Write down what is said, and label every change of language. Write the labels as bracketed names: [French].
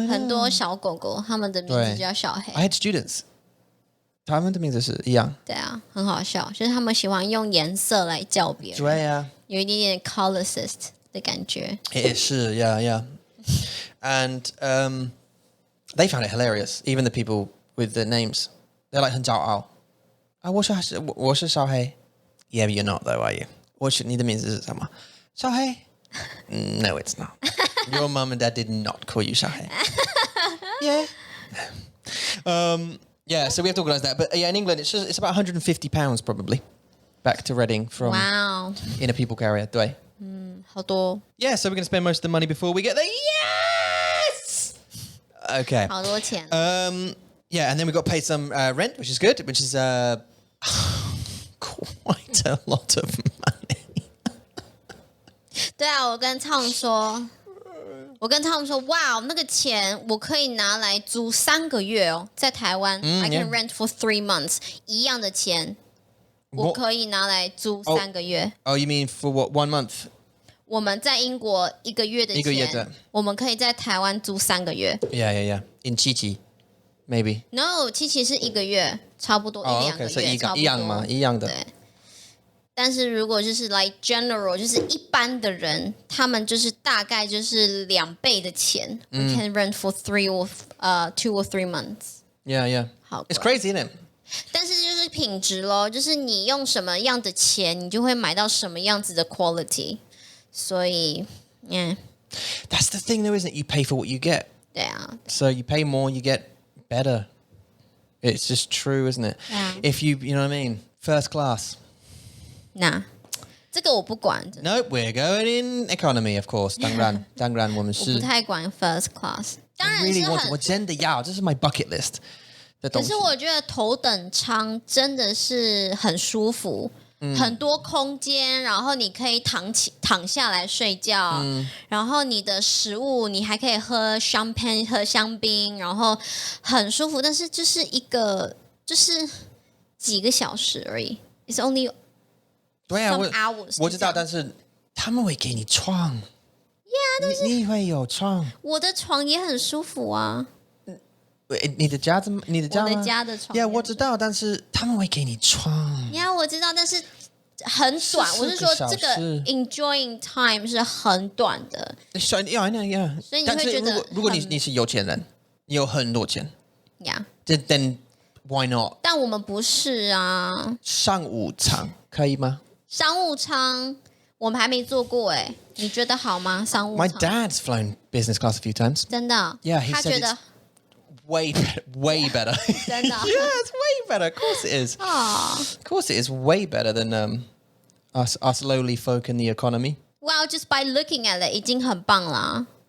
[Chinese] 很多小狗狗，他们的名字叫小黑。 [English] I had students. [Chinese] 他们的名字是一样。对啊，很好笑，就是他们喜欢用颜色来叫别人。对啊。有一点点 colorist 的感觉。也是 [English] yeah. And they found it hilarious. Even the people with the names, they're like [Chinese] 很骄傲。我是小黑。 [English] Yeah, but you're not though, are you? [Chinese] 你的名字是什么？小黑。 [English] No, it's not. Your mum and dad did not call you 小黑。 Yeah. Yeah, so we have to organise that. But yeah, in England, it's about £150 probably back to Reading from in a people carrier. [Chinese] 对。好多。 [English] Yeah, so we're going to spend most of the money before we get there. Yes! Okay. [Chinese] 好多钱。 [English] Yeah, and then we've got to pay some rent, which is good, which is quite a lot of money. [Chinese] 对啊，我跟Tom说，哇，那个钱我可以拿来租3个月哦，在台湾， [English] I can rent for 3 months， [Chinese] 一样的钱，我可以拿来租3个月。 [English] Oh, you mean for what, 1 month? [Chinese] 我们在英国1个月的钱，1个月的，我们可以在台湾租3个月。 [English] Yeah. In Chichi, maybe. [Chinese] No, 七是1个月，差不多1-2个月，差不多。一样吗？一样的。对。但是如果就是 [English] like general， [Chinese] 就是一般的人，他们就是大概就是2倍的钱。 [English] We can rent for 2 or 3 months. Yeah. [Chinese] 好贵。 [English] It's crazy, isn't it? [Chinese] 但是就是品质咯，就是你用什么样的钱，你就会买到什么样子的 quality。所以 ， [English] yeah. That's the thing, though, isn't it? You pay for what you get. [Chinese] 对啊。 [English] So you pay more, you get better. It's just true, isn't it? Yeah. If you know what I mean, first class. [Chinese] 那这个我不管。 [English] Nope, we're going in economy, of course. [Chinese] 当然我们是。我不太管 first class。当然是很。我真的要，这是 [English] my bucket list [Chinese] 的东西。可是我觉得头等舱真的是很舒服。很多空间，然后你可以躺下来睡觉，然后你的食物你还可以喝 champagne 喝香槟，然后很舒服。但是就是就是几个小时而已 ， [English] It's only [Chinese] 对啊 some hours。我知道，但是他们会给你床。 [English] Yeah， [Chinese] 但是你会有床。我的床也很舒服啊。你的家吗？我的家的床。 [English] Yeah， [Chinese] 我知道，但是他们会给你床。 [English] Yeah， [Chinese] 我知道，但是很短。我是说，这个 [English] enjoying time [Chinese] 是很短的。所以你会觉得，如果你是有钱人，你有很多钱 ， [English] then why not？ [Chinese] 但我们不是啊。商务舱可以吗？商务舱我们还没坐过哎，你觉得好吗？商务舱 [English] ？My dad's flown business class a few times. [Chinese] 真的 [English] ？Yeah， [Chinese] 他觉得。 [English] Way better. [Chinese] 真的 [English] Yeah, it's way better. Of course it is. Of course it is way better than us lowly folk in the economy. Well, just by looking at it, [Chinese] 已经很棒啦。